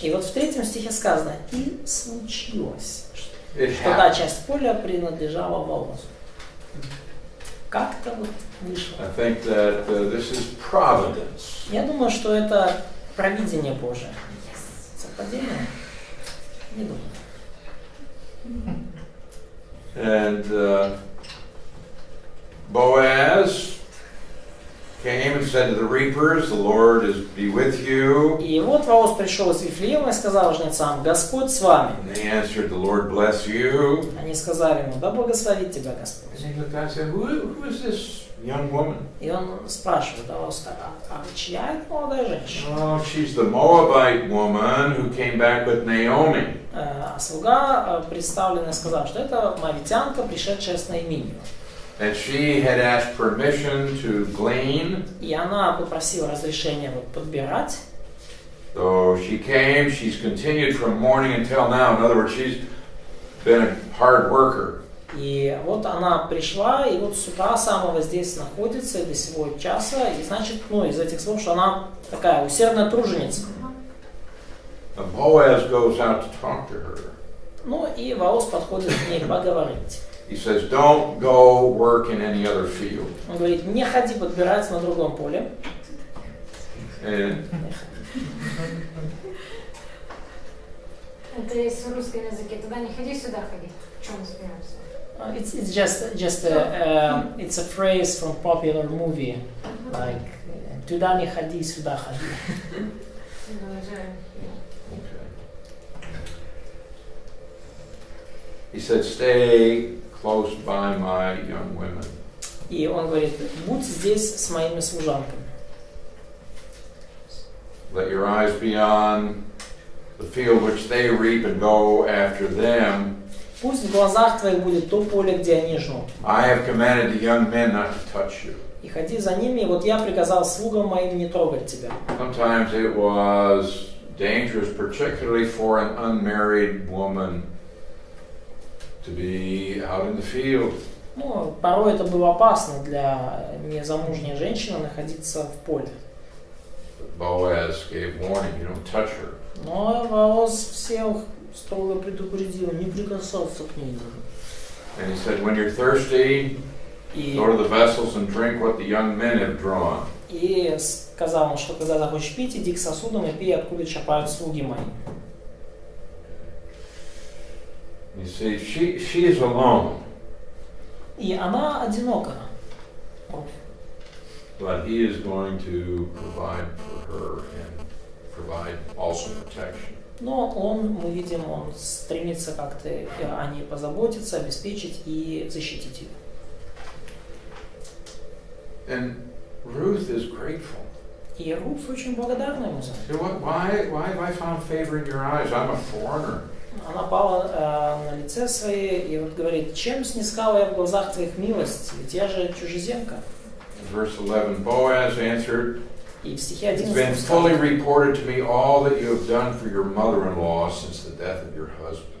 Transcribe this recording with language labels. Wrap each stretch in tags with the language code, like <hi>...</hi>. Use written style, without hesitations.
<ru>И вот в 3 стихе сказано: и случилось,</ru> <en>It</en> <ru>что та</ru> <en>happened.</en> <ru>часть поля принадлежала Воозу. Как-то вот вышло.</ru> <en>I think that this is providence.</en> <ru>Я думаю, что это провидение Божие. Совпадение? Не думаю.</ru> <en>And Boaz came and said to the reapers, the Lord is be with you.</en> <ru>И вот Вооз пришел из Вифлеема и сказал жнецам: Господь с вами.</ru> <en>And they answered, the Lord bless you.</en> <ru>Они сказали ему: да благословит тебя Господь.</ru> <en>And he looked out and said, who is this young woman?</en> <ru>И он спрашивает: а чья это молодая женщина?</ru> <en>Oh, she's the Moabite woman who came back with Naomi.</en> <ru>А слуга представленный сказал, что это моавитянка, пришедшая с Наиминью.</ru> <en>And she had asked permission to glean.</en> <ru>И она попросила разрешения вот подбирать.</ru> <en>So she came, she's continued from morning until now. In other words, she's been a hard worker.</en> <ru>И вот она пришла, и вот с утра самого здесь находится, и до сего часа. И значит, ну, из этих слов, что она такая усердная труженица.</ru> <en>And Boaz goes out to talk to her.</en> <ru>Ну и Вооз подходит к ней поговорить.</ru> <en>He says, don't go work in any other field.</en> <ru>Он говорит: не ходи подбирать на другом поле.</ru> <en>And</en> <ru>Это есть в русском языке. Туда не ходи, сюда ходи. В чем мы смеемся?</ru> <en>It's just it's a phrase from popular movie, like</en> <ru>туда не ходи, сюда ходи.</ru> <en>Okay. He said, stay close by my young women.</en> <ru>И он говорит, будь здесь с моими служанками.</ru> <en>Let your eyes be on the field which they reap and go after them.</en> <ru>Пусть в глазах твоих будет то поле, где они жнут.</ru> <en>I have commanded the young men not to touch you.</en> <ru>И ходи за ними, и вот я приказал слугам моим не трогать тебя.</ru> <en>Sometimes it was dangerous, particularly for an unmarried woman, to be out in the field.</en> <ru>Ну, порой это было опасно для незамужней женщины находиться в поле.</ru> <en>But Boaz gave warning, you don't touch her.</en> <ru>Но Бооз всех строго предупредил, не прикасаться к ней.</ru> <en>And he said, when you're thirsty, go to the vessels and drink what the young men have drawn.</en> <ru>И сказал ему, что когда захочешь пить, иди к сосудам и пей, откуда черпают слуги мои.</ru> <en>You see, she is alone.</en> <ru>И она одинока.</ru> <en>But he is going to provide for her and provide also protection.</en> <ru>Но он, мы видим, он стремится как-то о ней позаботиться, обеспечить и защитить ее.</ru> <en>And Ruth is grateful.</en> <ru>И Руф очень благодарна ему за это.</ru> <en>You know, why have I found favor in your eyes? I'm a foreigner.</en> <ru>Она пала на лице свое и вот говорит, чем снискала я в глазах твоих милость, ведь я же чужеземка.</ru> <en>Verse 11, Boaz answered,</en> <ru>И в стихе</ru> <en>it's been</en> <ru>11</ru> <en>fully reported to me all that you have done for your mother-in-law since the death of your husband.</en>